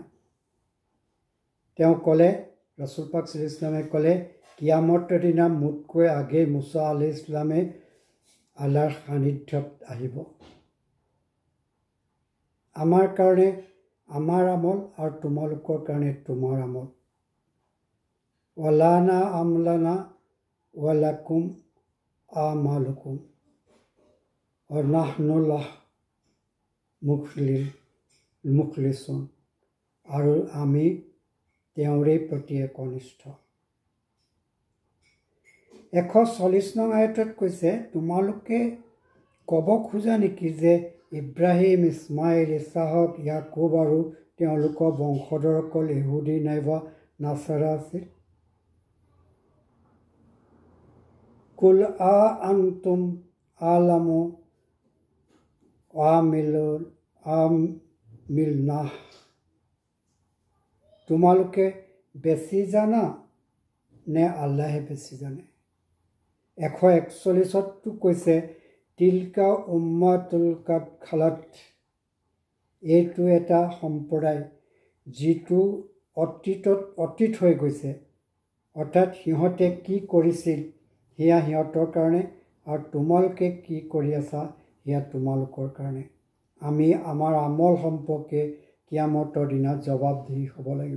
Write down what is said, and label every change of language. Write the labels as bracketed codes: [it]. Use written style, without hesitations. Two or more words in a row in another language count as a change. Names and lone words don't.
[as] তেওঁ ক'লে, ৰছুল পাক [ar] صلى الله عليه وسلم [as] ক'লে, কিয়ামতৰ দিনা মোতকৈ আগেই মুছা [ar] عليه السلام [as] আল্লাহৰ সান্নিধ্যত আহিব। আমাৰ কাৰণে আমাৰ আমল আৰু তোমালোকৰ কাৰণে তোমাৰ আমল। [ar] ولنا أعمالنا ولكم أعمالكم نحن له مخلصون, [as] আৰু আমি তেওঁৰে প্ৰতি একনিষ্ঠ। 140 নং আয়াতত কৈছে, তোমালোকে ক'ব খোজা নেকি যে ইব্ৰাহিম, ইছমাইল, ইছহাক, ইয়াকুব আৰু তেওঁলোকৰ বংশধৰসকল ইহুদী নাইবা নাছাৰা আছিল? [ar] قل أنتم أعلم أم الله, [as] তোমালোকে বেছি জানা নে আল্লাহে বেছি জানে? 141তো কৈছে, [ar] تلك أمة قد خلت, [as] এইটো এটা সম্প্ৰদায় যিটো অতীত হৈ গৈছে, অৰ্থাৎ সিহঁতে কি কৰিছিল সেয়া সিহঁতৰ কাৰণে, আৰু তোমালোকে কি কৰি আছা সেয়া তোমালোকৰ কাৰণে। আমি আমাৰ আমল সম্পৰ্কে কিয়ামতৰ দিনা জবাবদিহি হ'ব লাগিব।